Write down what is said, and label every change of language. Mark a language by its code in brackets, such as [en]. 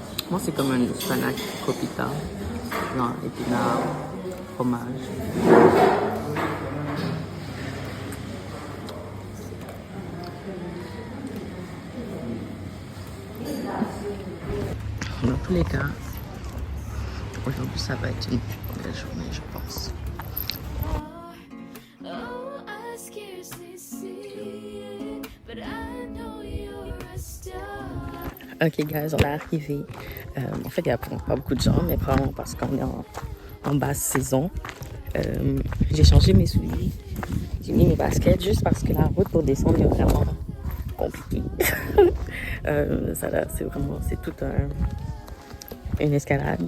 [fr] Moi, c'est comme un spanac copita, genre épinards, fromage. Dans tous les cas, aujourd'hui ça va être une belle journée, je pense. [en] Oh, I scarcely see it, but I know you're a star. [fr] Ok, guys, on est arrivé. En fait, il n'y a pas beaucoup de gens, mais probablement parce qu'on est en basse saison. J'ai changé mes souliers. J'ai mis mes baskets juste parce que la route pour descendre est vraiment compliquée. C'est tout un une escalade.